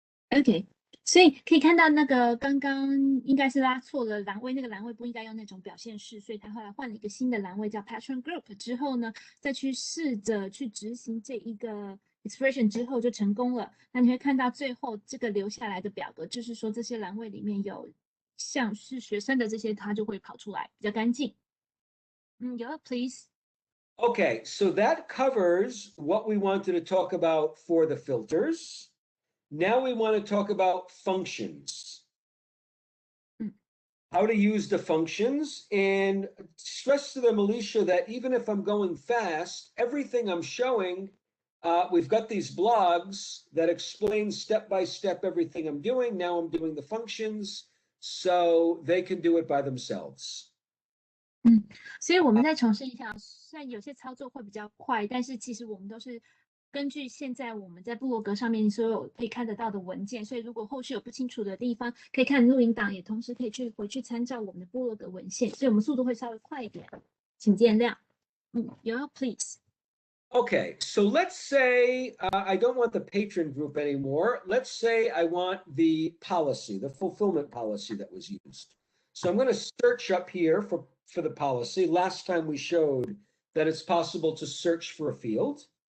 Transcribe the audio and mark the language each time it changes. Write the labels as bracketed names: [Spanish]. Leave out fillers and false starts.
[Chinese] OK， 所以可以看到那个刚刚应该是拉错了栏位，那个栏位不应该用那种表现式，所以他后来换了一个新的栏位叫 patron group 之后呢，再去试着去执行这一个 expression 之后就成功了。那你会看到最后这个留下来的表格，就是说这些栏位里面有像是学生的这些，它就会跑出来比较干净。 [English] Yoel, please. Okay, so that covers what we wanted to talk about for the filters. Now we want to talk about functions. How to use the functions, and stress to them, Alicia, that even if I'm going fast, everything I'm showing we've got these blogs that explain step by step everything I'm doing. Now I'm doing the functions, so they can do it by themselves. [Chinese] 所以我们再重申一下，虽然有些操作会比较快，但是其实我们都是根据现在我们在部落格上面所有可以看得到的文件，所以如果后续有不清楚的地方，可以看录音档，也同时可以回去参照我们的部落格文献，所以我们速度会稍微快一点，请见谅。 [English] Yoel, please. Okay, so let's say I don't want the patron group anymore. Let's say I want the policy, the fulfillment policy that was used. So I'm going to search up here for the policy. Last time we showed that it's possible to search for a field.